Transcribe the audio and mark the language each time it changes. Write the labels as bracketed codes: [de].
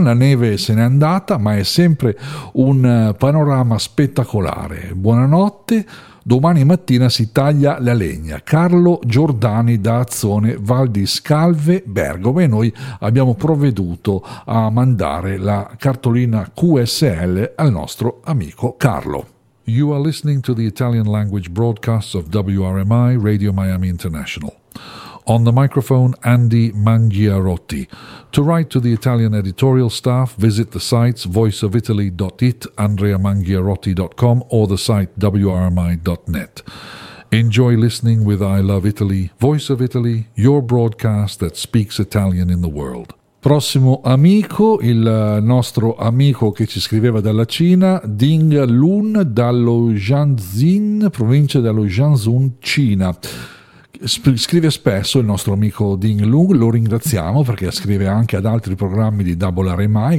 [it] La neve se n'è andata, ma è sempre un panorama spettacolare. Buonanotte, domani mattina si taglia la legna. Carlo Giordani da Azzone, Val di Scalve, Bergamo. E noi abbiamo provveduto a mandare la cartolina QSL al nostro amico Carlo. [en] You are listening to the Italian language broadcasts of WRMI, Radio Miami International. On the microphone, Andy Mangiarotti. To write to the Italian editorial staff, visit the sites voiceofitaly.it, andreamangiarotti.com, or the site wrmi.net. Enjoy listening with I Love Italy, Voice of Italy, your broadcast that speaks Italian in the world. [it] Prossimo amico, il nostro amico che ci scriveva dalla Cina, Ding Lun dallo Jiangxin, provincia dello Jiangsu, Cina. Scrive spesso il nostro amico Ding Lun, lo ringraziamo perché scrive anche ad altri programmi di WRMI.